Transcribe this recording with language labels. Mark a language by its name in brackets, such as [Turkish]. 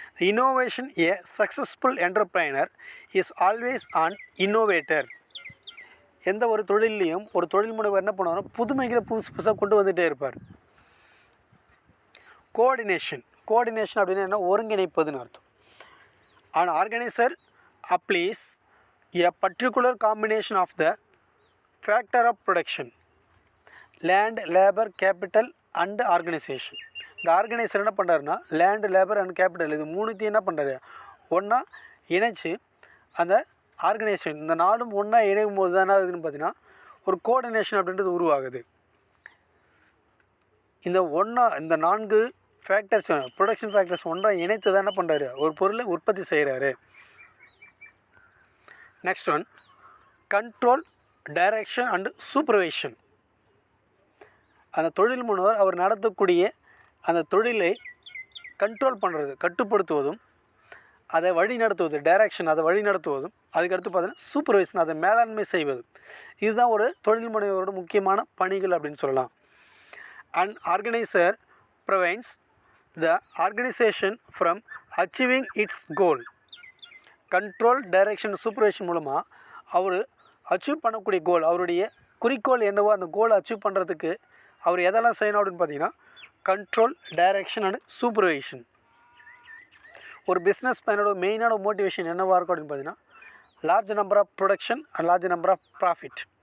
[English] Innovation a successful entrepreneur is always an innovator. [Tamil] எந்த ஒரு தொழிலையும் ஒரு தொழில் முனைவர் என்ன பண்ணுவாங்க, புதுமைகளை புதுசாக கொண்டு வந்துகிட்டே இருப்பார். கோஆர்டினேஷன் அப்படின்னா என்ன, ஒருங்கிணைப்பதுன்னு அர்த்தம். [English] an organizer applies a particular combination of the factor of production, land, labor, capital and organization. [Tamil] இந்த ஆர்கனைசர் என்ன பண்ணுறாருன்னா லேண்ட், லேபர் அண்ட் கேபிட்டல் இது மூணுத்தையும் என்ன பண்ணுறாரு, ஒன்றா இணைச்சி அந்த ஆர்கனைசேஷன் இந்த நாடும் ஒன்றா இணையும் போது தான் இதுன்னு பார்த்தீங்கன்னா ஒரு கோஆர்டினேஷன் அப்படின்றது உருவாகுது. இந்த 4 ஃபேக்டர்ஸ் ப்ரொடக்ஷன் ஃபேக்டர்ஸ் ஒன்றா இணைத்து தான் என்ன பண்ணுறாரு, ஒரு பொருளை உற்பத்தி செய்கிறாரு. [English] Next one control, direction and supervision. [Tamil] அந்த தொழில் முனைவர் அவர் நடத்தக்கூடிய அந்த தொழிலை கண்ட்ரோல் பண்ணுறது, கட்டுப்படுத்துவதும், அதை வழி நடத்துவது, டைரக்ஷன் அதை வழி நடத்துவதும், அதுக்கடுத்து பார்த்தீங்கன்னா சூப்பர்வைசன் அதை மேலாண்மை செய்வது. இதுதான் ஒரு தொழில் முனைவரோட முக்கியமான பணிகள் அப்படின்னு சொல்லலாம். [English] An organizer prevents the organization from achieving its goal. [Tamil] Control direction supervision மூலமாக அவர் அச்சீவ் பண்ணக்கூடிய கோல், அவருடைய குறிக்கோள் என்னவோ அந்த கோலை அச்சீவ் பண்ணுறதுக்கு அவர் எதெல்லாம் செய்யணும் அப்படின்னு பார்த்தீங்கன்னா கண்ட்ரோல் டைரக்ஷன் அண்ட் சூப்பர்வைஷன். ஒரு பிஸ்னஸ் மேனோட மெயினான மோட்டிவேஷன் என்னவாக இருக்கும் அப்படின்னு பார்த்தீங்கன்னா [English] Large number of production and large number of profit.